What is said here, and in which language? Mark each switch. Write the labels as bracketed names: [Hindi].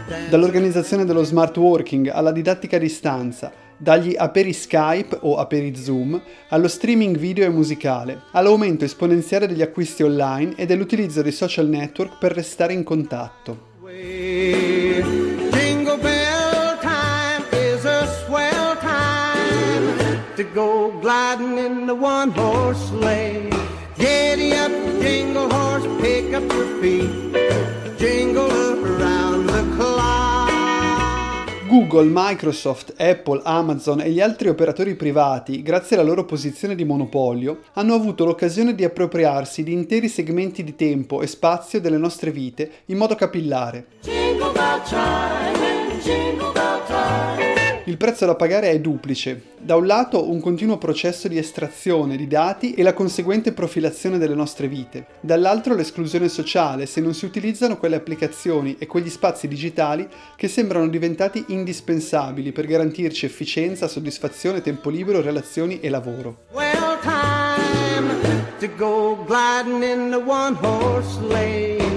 [Italian] Dall'organizzazione dello smart working alla didattica a distanza, dagli aperi Skype o aperi Zoom, allo streaming video e musicale, all'aumento esponenziale degli acquisti online e dell'utilizzo dei social network per restare in contatto. [English] Jingle bell time is a swell time to go gliding in the one horse sleigh. Giddy up, jingle horse, pick up your feet. Jingle up around the clock. [Italian] Google, Microsoft, Apple, Amazon e gli altri operatori privati, grazie alla loro posizione di monopolio, hanno avuto l'occasione di appropriarsi di interi segmenti di tempo e spazio delle nostre vite in modo capillare. Il prezzo da pagare è duplice. Da un lato, un continuo processo di estrazione di dati e la conseguente profilazione delle nostre vite. Dall'altro, l'esclusione sociale se non si utilizzano quelle applicazioni e quegli spazi digitali che sembrano diventati indispensabili per garantirci efficienza, soddisfazione, tempo libero, relazioni e lavoro. [English] Well, time to go gliding in the one horse lane.